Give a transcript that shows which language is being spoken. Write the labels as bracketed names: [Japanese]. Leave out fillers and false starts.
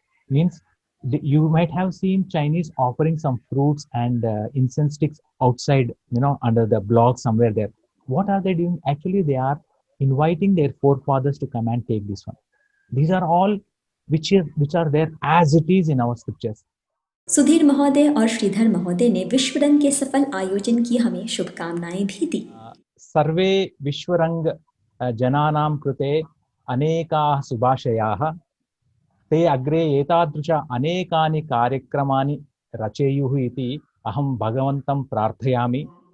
[English] Means you might have seen Chinese offering some fruits and incense sticks outside, under the block somewhere there. What are they doing? Actually, they are inviting their forefathers to come and take this one. These are all which are there as it is in our scriptures. [Hindi] Sudhir महोदय और श्रीधर महोदय ने विश्वरंग के सफल आयोजन की हमें शुभकामनाएं भी दी. [Sanskrit] सर्वे विश्वरंग जनानां कृते अनेकाः शुभाशयाः ते अग्रे एतादृश अनेकानि कार्यक्रमानि रचेयुः इति अहं भगवन्तं प्रार्थयामि.